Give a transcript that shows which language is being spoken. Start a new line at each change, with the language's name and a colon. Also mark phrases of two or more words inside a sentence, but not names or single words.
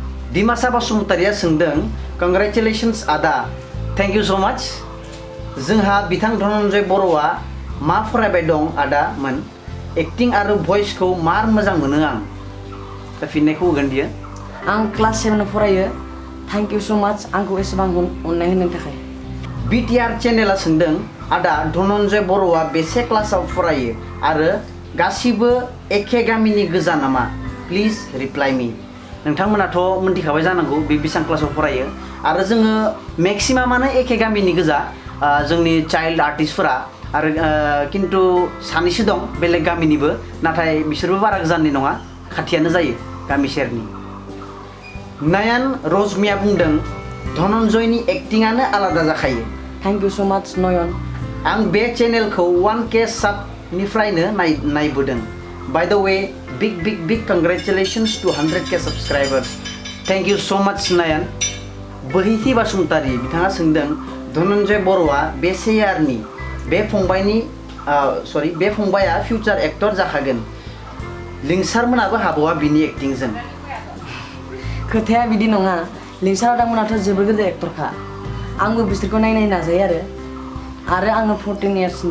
Bodo: दिमासा बसुमतारिया सोंदों कंग्रेचुलेशन्स आदा
English: thank you so much
Bodo: जोंहा बिथां धनन्जय बर'आ मा फरायबाय दं आदा मोन एक्टिं आरो भइस को मार मोजां मोनो आं दा फिननायखौ होगोन बियो आं क्लास 7 फरायो
English: thank you so much
Bodo: आंखौ एसेबां अननाय होनायनि थाखाय बिटिआर चेनेला सोंदों आदा धनन्जय बर'आ बेसे क्लासाव फरायो आरो गासिबो एखे गामिनि गोजा नामा
English: please reply me
Bodo: नोंथांमोनाथ' मोनथिखाबाय जानांगौ बे बेसां क्लासाव फरायो आरो जोङो मेक्सिमामानो एखे गामिनि गोजा जोंनि चाइल्ड आर्टिस्टफोरा आरो किन्तु सानैसो दं बेलेग गामिनिबो नाथाय बिसोरबो बारा गोजाननि नङा खाथियानो जायो गामि सेरनि नायान रजमिया बुंदों धनन्जयनि एक्टिंआनो आलादा जाखायो
English: थैंक यू सो मच नयन
Bodo: आं बे चेनेलखौ 1K सबनिफ्रायनो नायबोदों
English: by the way big congratulations to 100K subscribers thank you so much
Bodo: नायान बोहिथि बसुमतारी बिथाङा सोंदों धनन्जय बर'आ बेसे यारनि बे फंबाया
English: future actor
Bodo: जाखागोन लिंसारमोनाबो हाबावा बिनि एक्टिंजों खोथाया बिदि नङा लिंसार दामोनाथ' जोबोर गिदिर एक्टरखा आंबो बिसोरखौ नायनाय नाजायो आरो आङो 14 इयार्सनि